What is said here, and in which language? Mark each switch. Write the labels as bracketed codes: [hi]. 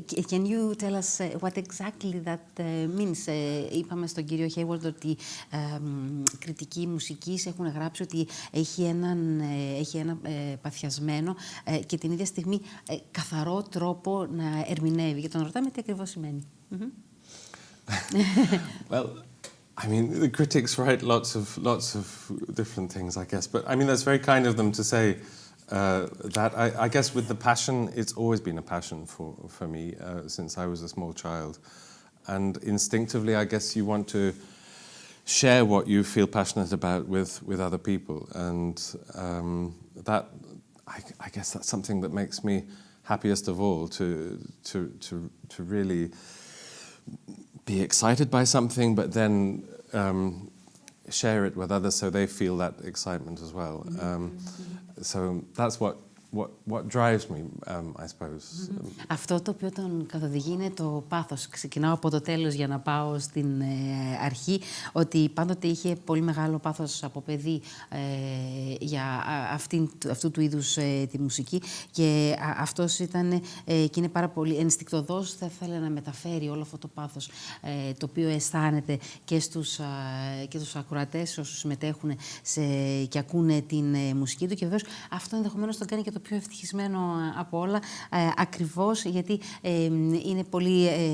[en] Can you tell us what exactly that means? [el] Είπαμε στον κύριο Hayward ότι κριτικοί μουσικής έχουν γράψει ότι έχει ένα παθιασμένο και την ίδια στιγμή καθαρό τρόπο να ερμηνεύει. Και τον ρωτάμε τι ακριβώς σημαίνει. [en] Well, I mean, the critics write lots of different things, I guess. But I mean, that's very kind of them to say that. I guess with the passion, it's always been a passion for me since I was a small child. And instinctively, I guess you want to share what you feel passionate about with other people. And that, I guess that's something that makes me happiest of all, to really be excited by something, but then share it with others so they feel that excitement as well. So that's what drives me, I suppose. [el] Αυτό το οποίο τον καθοδηγεί είναι το πάθος. Ξεκινάω από το τέλος για να πάω στην αρχή, ότι πάντοτε είχε πολύ μεγάλο πάθος από παιδί για αυτού του είδους τη μουσική και αυτός ήταν και είναι πάρα πολύ ενστικτωδώς, θα ήθελε να μεταφέρει όλο αυτό το πάθος το οποίο αισθάνεται και στους ακροατές όσους συμμετέχουν και ακούνε την μουσική του, και βεβαίως αυτό ενδεχομένως τον κάνει και το πιο ευτυχισμένο από όλα, ακριβώς γιατί είναι πολύ